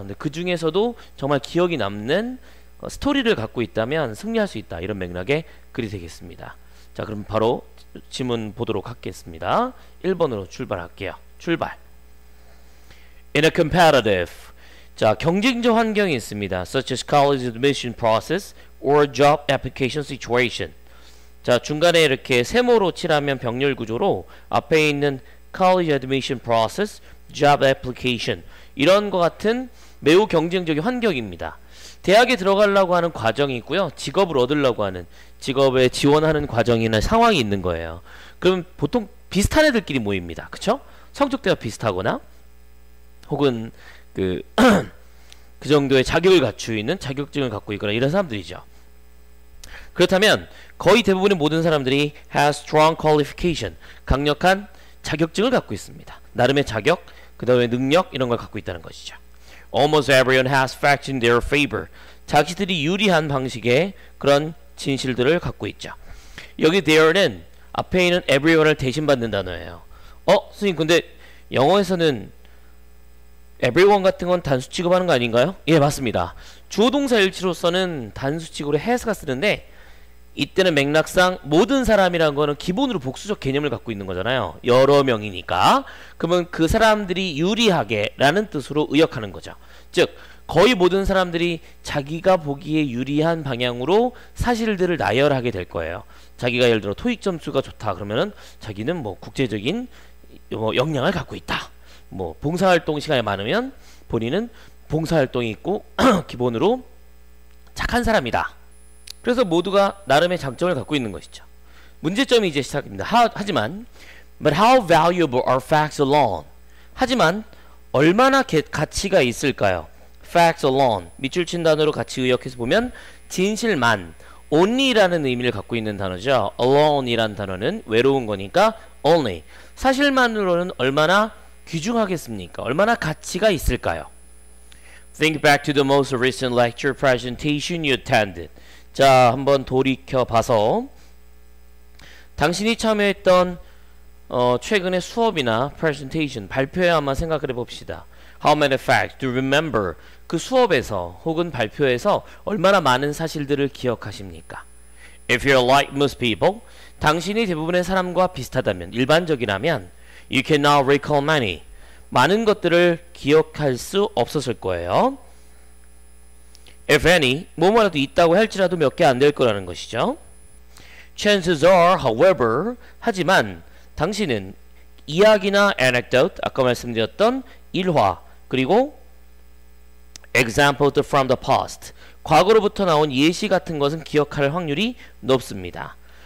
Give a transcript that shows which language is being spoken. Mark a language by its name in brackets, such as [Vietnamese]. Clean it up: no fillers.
[Korean] 근데 그 중에서도 정말 기억이 남는 스토리를 갖고 있다면 승리할 수 있다 이런 맥락의 글이 되겠습니다. 자, 그럼 바로 지문 보도록 하겠습니다. 1번으로 출발할게요. 출발. [English] In a competitive, [Korean] 자, 경쟁적 환경이 있습니다. [English] Such as college admission process or job application situation. [Korean] 자, 중간에 이렇게 세모로 칠하면 병렬 구조로 앞에 있는 [English] college admission process, job application [Korean] 이런 것 같은 매우 경쟁적인 환경입니다. 대학에 들어가려고 하는 과정이 있고요. 직업을 얻으려고 하는 직업에 지원하는 과정이나 상황이 있는 거예요. 그럼 보통 비슷한 애들끼리 모입니다. 그쵸? 성적대가 비슷하거나 혹은 그 정도의 자격을 갖추고 있는 자격증을 갖고 있거나 이런 사람들이죠. 그렇다면 거의 대부분의 모든 사람들이 [English] has strong qualification, [Korean] 강력한 자격증을 갖고 있습니다. 나름의 자격, 그 다음에 능력 이런 걸 갖고 있다는 것이죠. [English] Almost everyone has facts in their favor. [Korean] 자기들이 유리한 방식의 그런 진실들을 갖고 있죠. 여기 there는 앞에 있는 everyone을 대신받는 단어예요. 선생님 근데 영어에서는 everyone 같은 건 단수 취급하는 거 아닌가요? 예, 맞습니다. 주어동사 일치로서는 단수 취급으로 has가 쓰는데 이때는 맥락상 모든 사람이라는 거는 기본으로 복수적 개념을 갖고 있는 거잖아요. 여러 명이니까. 그러면 그 사람들이 유리하게 라는 뜻으로 의역하는 거죠. 즉 거의 모든 사람들이 자기가 보기에 유리한 방향으로 사실들을 나열하게 될 거예요. 자기가 예를 들어 토익 점수가 좋다 그러면은 자기는 뭐 국제적인 역량을 갖고 있다. 뭐 봉사활동 시간이 많으면 본인은 봉사활동이 있고 기본으로 착한 사람이다. 그래서 모두가 나름의 장점을 갖고 있는 것이죠. 문제점이 이제 시작입니다. 하지만 [English] But how valuable are facts alone? [Korean] 하지만 얼마나 가치가 있을까요? [English] Facts alone [Korean] 밑줄 친 단어로 같이 의역해서 보면 진실만 only라는 의미를 갖고 있는 단어죠. alone이라는 단어는 외로운 거니까 only 사실만으로는 얼마나 귀중하겠습니까? 얼마나 가치가 있을까요? [English] Think back to the most recent lecture presentation you attended. [Korean] 자, 한번 돌이켜 봐서 당신이 참여했던 최근의 수업이나 presentation, 발표에 한번 생각을 해봅시다. [English] How many facts do you remember? [Korean] 그 수업에서 혹은 발표에서 얼마나 많은 사실들을 기억하십니까? [English] If you're like most people, [Korean] 당신이 대부분의 사람과 비슷하다면, 일반적이라면 [English] you can now recall many. [Korean] 많은 것들을 기억할 수 없었을 거예요. [English] If any, [Korean] 뭐뭐라도 있다고 할지라도 몇 개 안 될 거라는 것이죠. [English] Chances are, however, [Korean] 하지만 당신은 이야기나 anecdote, 아까 말씀드렸던 일화, 그리고 [English] examples from the past, [Korean] 과거로부터 나온 예시 같은 것은 기억할 확률이 높습니다.